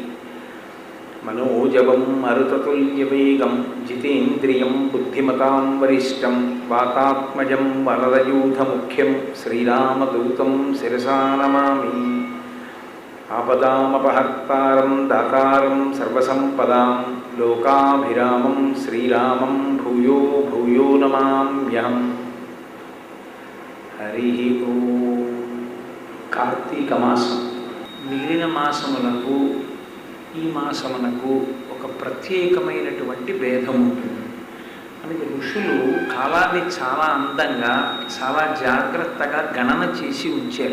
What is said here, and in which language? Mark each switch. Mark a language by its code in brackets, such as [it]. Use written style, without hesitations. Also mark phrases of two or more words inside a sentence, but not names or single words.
[sa] मनोजवं मरुततुल्यवेगं जितेन्द्रियं बुद्धिमतां वरिष्ठं वातात्मजं वरदयूथमुख्यं श्रीरामदूतं शिरसा नमामि। आपदामपहर्तारं दातारं सर्वसम्पदां लोकाभिरामं श्रीरामं भूयो भूयो नमाम्यहम्। हरि ओम। [te] కార్తీక మాసం మిగిలిన మాసములకు ఈ మాసమునకు ఒక ప్రత్యేకమైనటువంటి భేదం ఉంటుంది. మనకి ఋషులు కాలాన్ని చాలా అందంగా చాలా జాగ్రత్తగా గణన చేసి ఉంచారు.